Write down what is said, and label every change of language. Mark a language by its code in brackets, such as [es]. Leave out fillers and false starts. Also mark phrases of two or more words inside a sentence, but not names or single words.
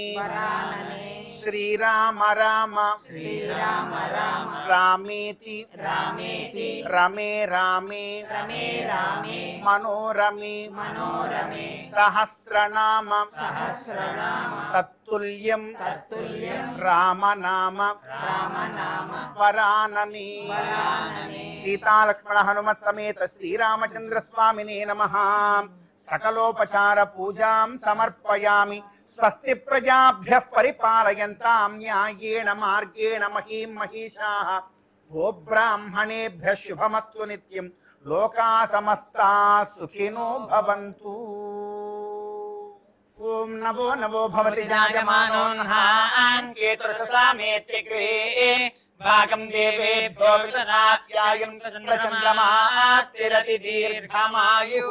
[sa] శ్రీరామ రామ రామేతి రమే రామే మనోరమే సహస్రనామ తత్తుల్యం రామనామ వరానని. సీతాలక్ష్మణ హనుమత్ సమేత శ్రీరామచంద్ర స్వామినే నమః. సకలోపచార పూజాం సమర్పయామి. స్వస్తి ప్రజాభ్యః పరిపాలయంతాం న్యాయేన మార్గేణ మహీం మహిషాః. గోబ్రాహ్మణేభ్యః శుభమస్తు నిత్యం. లోకా సమస్తా సుఖినో భవంతు. ఓం నవో నవో భవతి జాయమానోన్హాంకేతురససామేత్యగ్రే భాగం దేవేభ్యో విదధాత్యాయం చంద్రమాస్తిరతి దీర్ఘమాయుః.